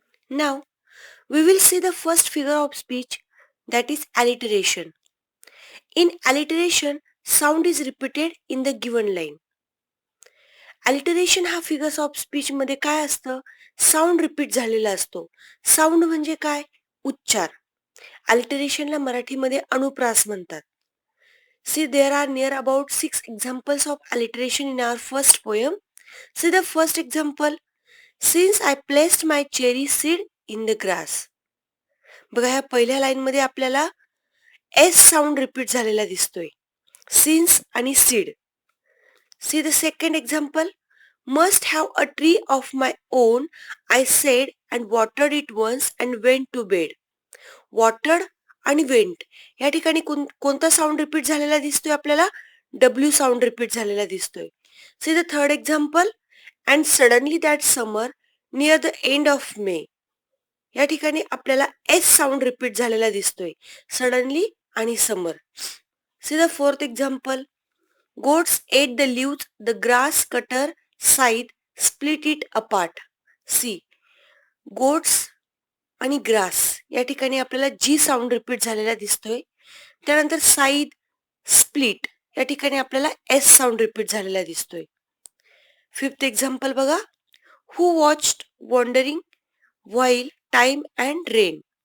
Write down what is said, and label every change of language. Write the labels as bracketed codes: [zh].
[en] Now, we will see the first figure of speech, that is alliteration. In alliteration, sound is repeated in the given line. [mr] alliteration हा figures of speech मध्ये काय असतं? Sound repeat झालेला असतो. Sound म्हणजे काय? उच्चार. alliterationला मराठीमध्ये अनुप्रास म्हणतात. [en] See, there are near about 6 examples of alliteration in our first poem. See the first example. Since I placed my cherry seed in the grass. [mr] बघा, ह्या पहिल्या लाईन मध्ये आपल्याला एस साऊंड रिपीट झालेला दिसतोय. [en] Since आणि seed. See the second example. Must have a tree of my own. I said and watered it once and went to bed. [mr] Watered आणि went या ठिकाणी कोणता साऊंड रिपीट झालेला दिसतोय आपल्याला? डब्ल्यू साऊंड रिपीट झालेला दिसतोय. [en] See the third example. And suddenly that summer near the end of May. [mr] या ठिकाणी आपल्याला एस साऊंड रिपीट झालेला दिसतोय. [en] Suddenly आणि summer. See the fourth example. Goats ate the leaves the grass cutter side split it apart. [mr] C, goats आणि grass या ठिकाणी आपल्याला जी साऊंड रिपीट झालेला दिसतोय. त्यानंतर साईड, स्प्लिट या ठिकाणी आपल्याला एस साऊंड रिपीट झालेला दिसतोय. [en] Fifth example बघा. Who watched wandering while time and rain.